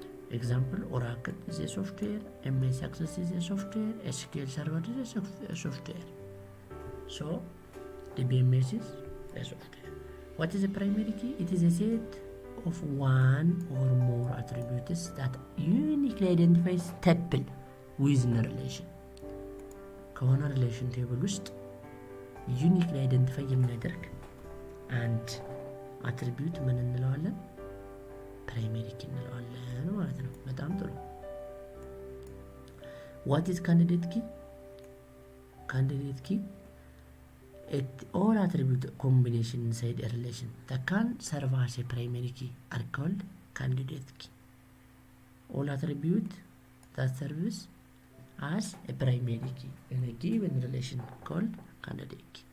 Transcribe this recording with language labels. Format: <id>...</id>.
<en>Example, Oracle is a software, MS Access is a software, SQL Server is a software. So DBMS is a software. What is a primary key? It is a set of one or more attributes that uniquely identifies tuple within a relation.</en> <am>ከሆነ ሪሌሽን ቴብል ውስጥ ዩኒክሊ አይደንቲፋይ የሚያደርግ አንድ አትሪቢዩት ምን እንለዋለን? ፕራይመሪ ኪ እንለዋለን ማለት ነው። በጣም ጥሩ።</am> <en>what is candidate key? Candidate key, all attribute combination inside a relation that can serve as a primary key are called candidate key. All attribute that serves as a primary key in a given relation called candidate key.</en>